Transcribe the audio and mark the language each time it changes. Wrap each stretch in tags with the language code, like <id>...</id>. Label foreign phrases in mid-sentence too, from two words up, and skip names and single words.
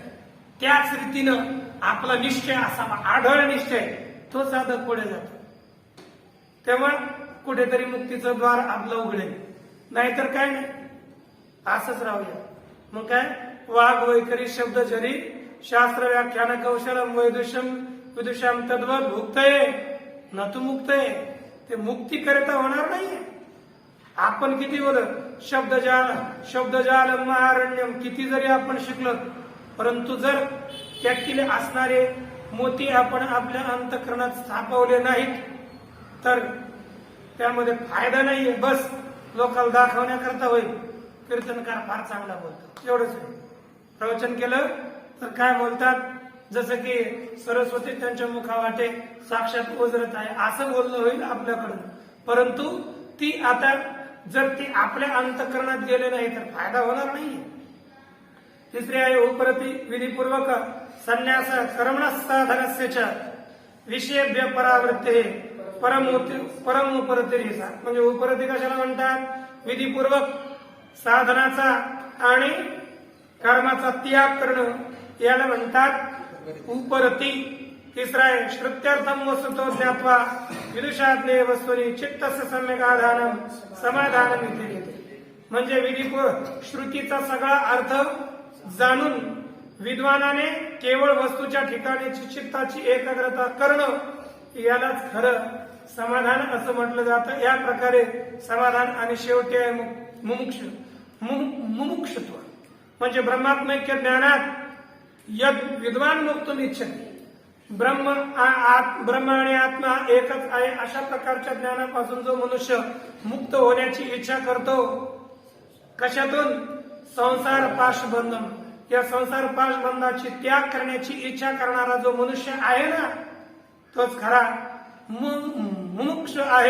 <mr>त्याच रीतीनं आपला निश्चय असावा, आढळ निश्चय, तो साधक पुढे जातो. तेव्हा कुठेतरी मुक्तीचं द्वार आपलं उघडेल. नाहीतर काय नाही, असंच राहूया. मग काय</mr> <sa>वाघ वैखरी शब्द जरी शास्त्र व्याख्यान कौशलम विदुषाम तद्वत भुक्तये न तू मुक्तये.</sa> <mr>ते मुक्ती करता होणार नाहीये. आपण किती बोलत</mr> <sa>शब्दजाल महारण्यम</sa> <mr>किती जरी आपण शिकलो, परंतु जर त्यातील असणारे मोती आपण आपल्या अंतःकरणात स्थापवले नाहीत तर त्यामध्ये फायदा नाहीये. बस लोकांना दाखवण्याकरता होईल. कीर्तनकार फार चांगला बोलतो, एवढंच आहे. प्रवचन केलं तर काय बोलतात, जसं की सरस्वती त्यांच्या मुखावाटे साक्षात ओझरत आहे असं बोलणं होईल आपल्याकडून. परंतु ती आता जर ती आपल्या अंतःकरणात गेले नाही तर फायदा होणार नाहीये. तिसरे आहे उपरती</mr> <sa>विधिपूर्वक संन्यास कर्मणः साधनस्य विषयेभ्य परावृत्ते परम उपरती.</sa> <mr>म्हणजे उपरती कशाला म्हणतात, विधिपूर्वक साधनाचा आणि कर्माचा त्याग करणं याला म्हणतात उपरती. तिसरा आहे</mr> <sa>श्रुत्यर्थम वस्तुतो ज्ञात्वा विदुषाज्ञेय वस्तुनी चित्तस्य सम्यगाधानम समाधानम इति.</sa> <mr>म्हणजे विधिपूर्वक श्रुतीचा सगळा अर्थ जाणून विद्वानाने केवळ वस्तूच्या ठिकाणीची चित्ताची एकाग्रता करणं यालाच खरं समाधान असं म्हटलं जातं. या प्रकारे समाधान आणि शेवटी आहे मुमुक्षत्व.</mr> <sa>म्हणजे ब्रह्मात्मैक्य ज्ञानात यद विद्वान मुक्तुम इच्छति.</sa> <mr>ब्रह्म आणि आत्मा एकच आहे अशा प्रकारच्या ज्ञानापासून जो मनुष्य मुक्त होण्याची इच्छा करतो, कशातून</mr> <sa>संसार पाशबंधम,</sa> <mr>या संसार पाशबंधाची त्याग करण्याची इच्छा करणारा जो मनुष्य आहे ना, तोच खरा मुमुक्ष आहे.</mr>